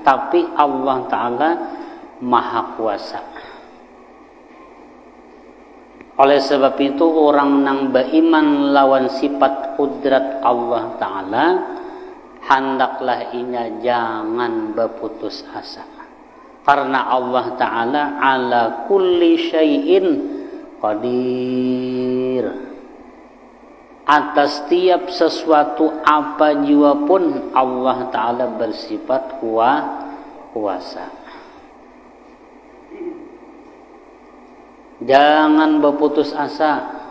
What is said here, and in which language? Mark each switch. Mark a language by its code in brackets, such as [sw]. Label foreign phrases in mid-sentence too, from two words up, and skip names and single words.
[bjn] Tapi Allah Ta'ala maha kuasa. Oleh sebab itu orang nang beriman lawan sifat kudrat Allah Ta'ala, hendaklah inya jangan berputus asa. Karena Allah Ta'ala [ar] على كل شيء قدير. [bjn] Atas tiap sesuatu apa jua pun Allah Ta'ala bersifat kuasa. Jangan berputus asa.